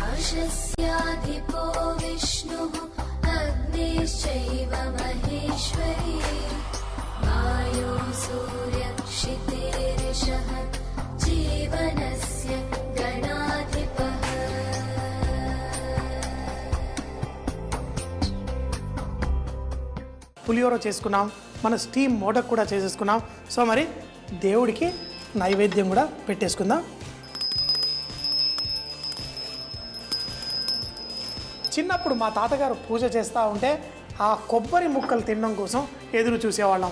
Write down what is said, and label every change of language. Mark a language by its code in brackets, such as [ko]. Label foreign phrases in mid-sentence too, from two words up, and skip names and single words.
[sa] आकाशस्याधिपो विष्णुः अग्निश्चैव महेश्वरी वायो सूर्यक्षितेरिषः जीवनस्य गणाधिपः। [te] పులిహోర చేసుకున్నాం, మన స్టీమ్ మోడక్ కూడా చేసేసుకున్నాం. సో మరి దేవుడికి నైవేద్యం కూడా పెట్టేసుకుందాం. చిన్నప్పుడు మా తాతగారు పూజ చేస్తూ ఉంటే ఆ కొబ్బరి ముక్కలు తినడం కోసం ఎదురు చూసేవాళ్ళం.